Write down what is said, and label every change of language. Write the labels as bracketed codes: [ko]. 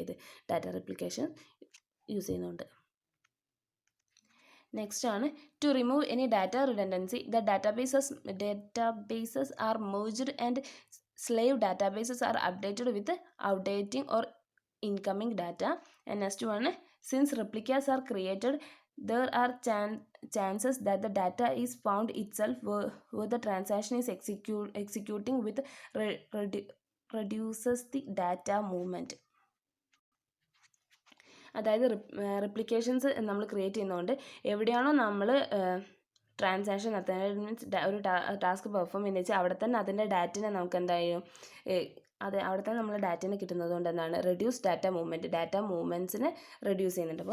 [ml] ഇത് data replication use ചെയ്യുന്നുണ്ട്. [en] Next ആണ്, to remove any data redundancy the databases are merged and slave databases are updated with outdating or incoming data. And next one, since replicas are created, there are chances that the data is found itself where the transaction is executing with reduces the data movement. [ml] അതായത് റിപ്ലിക്കേഷൻസ് നമ്മൾ create ചെയ്യുന്നതുകൊണ്ട് എവിടെയാണോ നമ്മൾ transaction നടത്തുന്നത്, means ഒരു task perform ചെയ്യുന്നത് വെച്ചാൽ അവിടെ തന്നെ അതിൻ്റെ ഡാറ്റനെ നമുക്ക് എന്തായാലും അവിടെ തന്നെ നമ്മൾ ഡാറ്റനെ കിട്ടുന്നത് കൊണ്ട് എന്താണ്, റെഡ്യൂസ് ഡാറ്റ മൂവ്മെൻറ്റ്സിനെ റെഡ്യൂസ് ചെയ്യുന്നുണ്ട്.